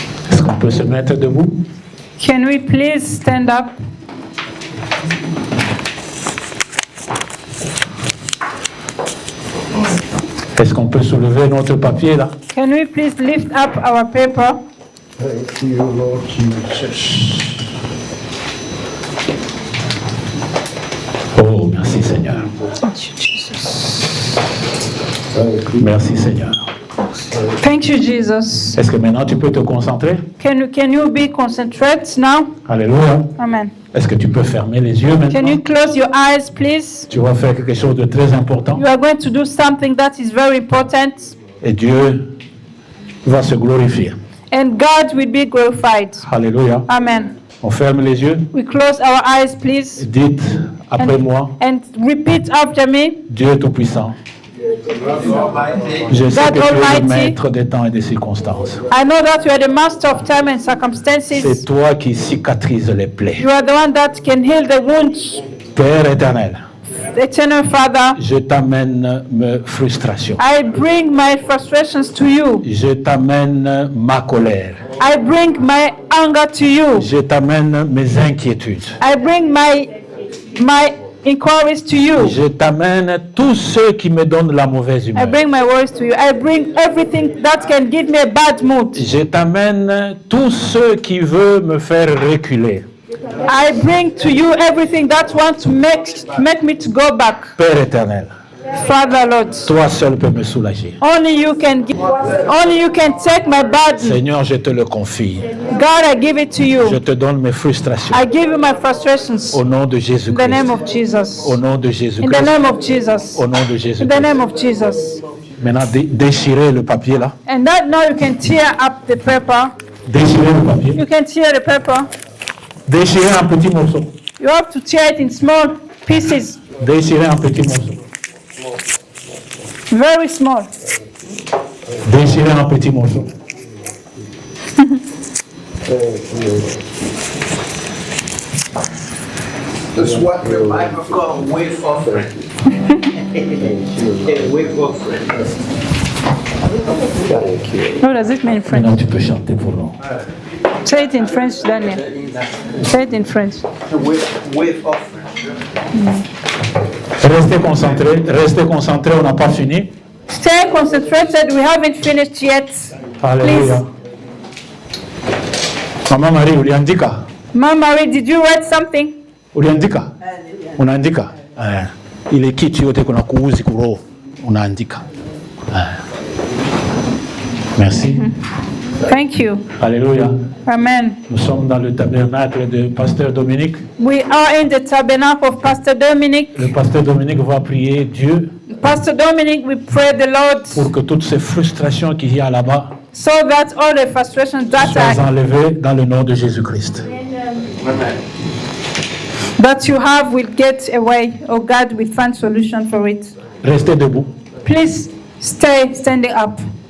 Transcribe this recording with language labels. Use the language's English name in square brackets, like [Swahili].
[French] Est-ce qu'on peut se mettre debout? [English] Can we please stand up? [French] Est-ce qu'on peut soulever notre papier là? [English] Can we please lift up our paper? Thank you, Lord Jesus. [French] Oh, merci Seigneur. [English] Thank you, Jesus. Thank you. [French] Merci Seigneur. [English] Thank you, Jesus. [French] Est-ce que maintenant tu peux te concentrer? [English] Can you be concentrate now? [French] Alléluia. [English] Amen. [French] Est-ce que tu peux fermer les yeux [English] Can [French] maintenant? [English] you close your eyes, please? [French] Tu vas faire quelque chose de très important [English] You are going to do something that is very important, [French] et Dieu va se glorifier. [English] and God will be glorified. [French] Alléluia. [English] Amen. [French] On ferme les yeux. [English] We close our eyes, please, [French] Dites après moi, [English] and repeat after me. [French] Dieu Tout-Puissant, je sais [English] God [French] que tu es le [English] Almighty. [French] maître des temps et des circonstances. [English] I know that you are the master of time and [French] C'est [English] circumstances. [French] toi qui cicatrises les plaies. [English] You are the one that can heal the wounds. [French] Père éternel, [English] Eternal Father, [French] je t'amène mes frustrations. [English] I bring my frustrations to you. [French] Je t'amène ma colère. [English] I bring my anger to you. [French] Je t'amène mes inquiétudes. [English] I bring my inquiries to you. [French] Je t'amène tous ceux qui me donnent la mauvaise [English] I [French] humeur. [English] bring my worries to you. I bring everything that can give me a bad mood. [French] Je t'amène tous ceux qui veulent me faire reculer. [English] I bring to you everything that wants to make me to go back. [French] Père éternel, [English] Father, Lord, [French] toi seul peux me soulager. [English] only you can take my burden. [French] Seigneur, je te le confie. [English] God, I give it to [French] Je [English] you. [French] te donne mes frustrations. [English] I give you my frustrations. [French] Au nom de [English] In the [French] Jésus-Christ. [English] name of Jesus. [French] Au nom de [English] In the [French] Jésus-Christ. [English] name of Jesus. [French] Au nom de [English] In the [French] Jésus-Christ. [English] name of Jesus. [French] Maintenant, déchirez le papier là. [English] And that now you can tear up the paper. [French] Déchirez le papier. [English] You can tear the paper. [French] Déchirez un petit morceau. [English] You have to tear it in small pieces. [French] Déchirez un petit morceau. [English] Very small. [French] Déchirez un petit morceau. [English] That's what the Bible calls wave offering. A wave offering. Thank you. What does it mean in French? [French] Maintenant, tu peux chanter pour nous. [English] Say it in French, Daniel. Say it in French. A wave offering. [French] Restez concentrés, on n'a pas fini. [English] Stay concentrated. We haven't finished yet. [French] Alléluia. [Swahili] Maman Marie, uliandika? [English] Mama Marie, did you write something? [Swahili] Uliandika? Unaandika? Ile kitu yote kuna kuuzi kuroho. Unaandika. [French] Merci. [English] Thank you. [French] Alléluia. [English] Amen. [French] Nous sommes dans le tabernacle de Pasteur Dominique. [English] We are in the tabernacle of Pastor Dominic. [French] Le Pasteur Dominique va prier Dieu [English] Pastor Dominic, we pray the Lord [French] pour que toutes ces frustrations qu'il y a là-bas [English] so that all the frustrations [French] soient enlevées dans le nom de Jésus-Christ. [English] that you have will get away, or God will find solution for it. [French] Restez debout. [English] Please stay standing up.